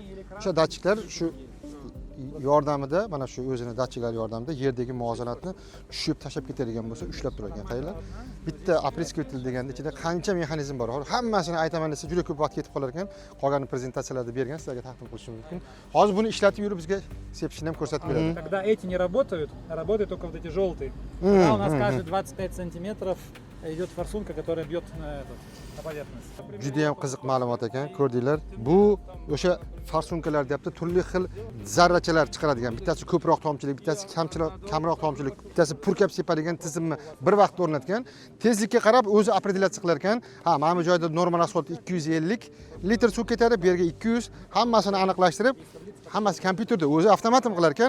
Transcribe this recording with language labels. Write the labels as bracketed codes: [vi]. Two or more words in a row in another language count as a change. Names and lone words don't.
[uz] O'sha datchiklar shu yordamida, mana shu o'zini datchiklari yordamida yerdagi muvozanatni tushib tashlab ketadigan bo'lsa, ushlab turar ekan. Qaranglar. Bitta apreskivitelь deganda ichida qancha mexanizm bor. Hammasini aytaman desa juda ko'p vaqt ketib qolar ekan. Qolgan prezentatsiyalarda bergan, sizlarga taqdim qilishim mumkin. Hozir buni ishlatib yurib bizga sepishni ham ko'rsatib beradi. [ru] Когда эти не работают, работают только вот эти желтые. Когда у нас каждые 25 сантиметров идет форсунка, которая бьет на поверхность. [uz] Juda ham qiziq ma'lumot ekan, ko'rdinglar. Bu o'sha farsunkalar deyapti, turli xil zarrachalar chiqaradigan. Bittasi ko'proq tomchilik, bittasi kamroq tomchilik, bittasi purkab sepadigan tizimni bir vaqtda o'rnatgan. Tezlikka qarab o'zi opredilyatsiya qilar ekan. Ha, mana bu joyda normal asfalt 250 litr suv ketadi, bu yerga 200, hammasini aniqlashtirib, hammasi kompyuterda o'zi avtomatim qilar ekan.